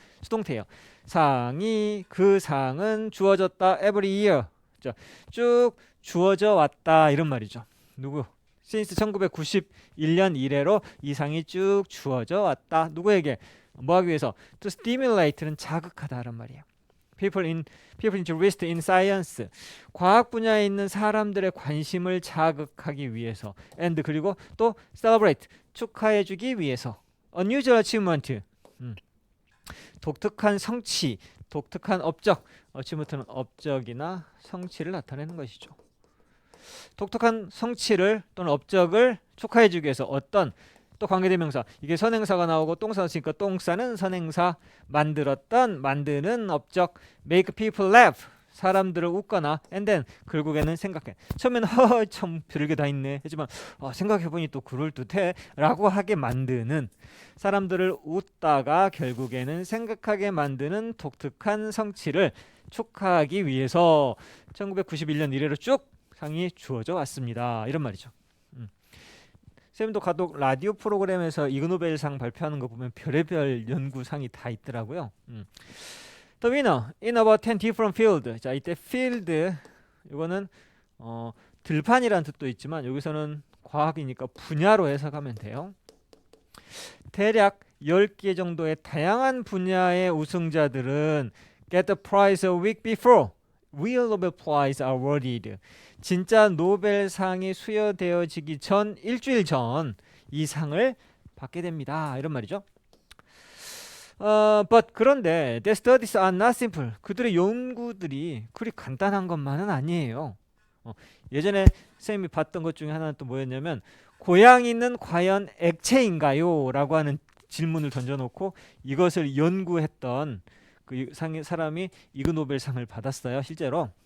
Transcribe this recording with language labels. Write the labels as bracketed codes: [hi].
[ko] 수동태예요. 상이, 그 상은 주어졌다. [en] every year. [ko] 쭉 주어져 왔다 이런 말이죠. 누구? since 1991년 이래로 이 상이 쭉 주어져 왔다. 누구에게? 뭐 하기 위해서? [en] to stimulate [ko] 는 자극하다란 말이에요. [en] people interested in science. [ko] 과학 분야에 있는 사람들의 관심을 자극하기 위해서. and 그리고 또 celebrate. 축하해 주기 위해서. [en] unusual achievement. [ko] 독특한 성취, 독특한 업적. achievement는 업적이나 성취를 나타내는 것이죠. 독특한 성취를 또는 업적을 축하해 주기 위해서 어떤 또 관계대명사. 이게 선행사가 나오고 똥사 넣으니까 똥사는 선행사. 만들었던, 만드는 업적. [en] make people laugh. [ko] 사람들을 웃거나 [en] and then [ko] 결국에는 생각해. 처음에는 참 별게 다 있네 하지만 생각해보니 또 그럴듯해 라고 하게 만드는, 사람들을 웃다가 결국에는 생각하게 만드는 독특한 성취를 축하하기 위해서 1991년 이래로 쭉 상이 주어져 왔습니다. 이런 말이죠. 쌤도 가독 라디오 프로그램에서 이그노벨상 발표하는 거 보면 별의별 연구상이 다 있더라고요. [en] The winner in about 10 different fields. [ko] 자, 이때 field 이거는 들판이라는 뜻도 있지만 여기서는 과학이니까 분야로 해석하면 돼요. 대략 10개 정도의 다양한 분야의 우승자들은 [en] get the prize a week before real Nobel Prize are awarded. [ko] 진짜 노벨상이 수여되어지기 전 일주일 전 이 상을 받게 됩니다. 이런 말이죠. [en] But [ko] 그런데 [en] the studies are not simple. [ko] 그들의 연구들이 그리 간단한 것만은 아니에요. 예전에 쌤이 봤던 것 중에 하나는 또 뭐였냐면 고양이는 과연 액체인가요? 라고 하는 질문을 던져놓고 이것을 연구했던 그 사람이 이그노벨상을 받았어요. 실제로.